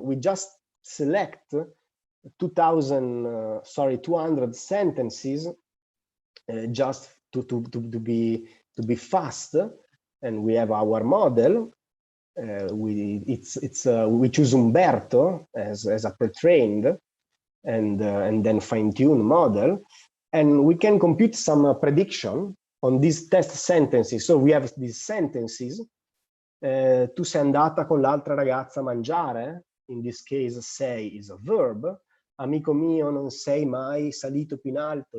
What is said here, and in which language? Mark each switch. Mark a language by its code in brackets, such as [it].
[en] We just select 200 sentences just to be fast, and we have our model. We choose Umberto as a pre-trained and then fine-tune model, and we can compute some prediction on these test sentences. So we have these sentences. [it] Tu sei andata con l'altra ragazza a mangiare. [en] In this case, say is a verb. [it] Amico mio, non sei mai salito più in alto.